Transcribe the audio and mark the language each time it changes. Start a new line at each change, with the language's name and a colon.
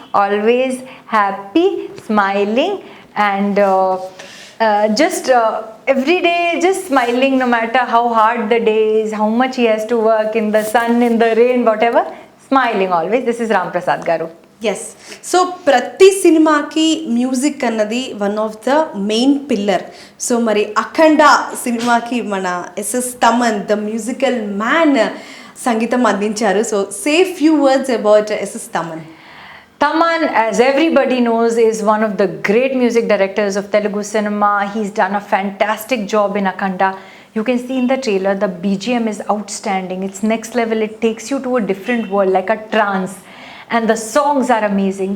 English: Always happy, smiling, and just every day just smiling, no matter how hard the day is, how much he has to work in the sun, in the rain, whatever. Smiling always. This is Ram Prasad Garu. Yes.
Telugu: So ప్రతి సినిమాకి music అన్నది one of the main pillar. So మరి అఖండ సినిమాకి మన SS Thaman the musical man సంగీతం అందించారు.
English: So say few words about S S Thaman. Taman, as everybody knows, is one of the great music directors of Telugu cinema. He's done a fantastic job in Akhanda. You can see in the trailer, the BGM is outstanding. It's next level. It takes you to a different world, like a trance. And the songs are amazing.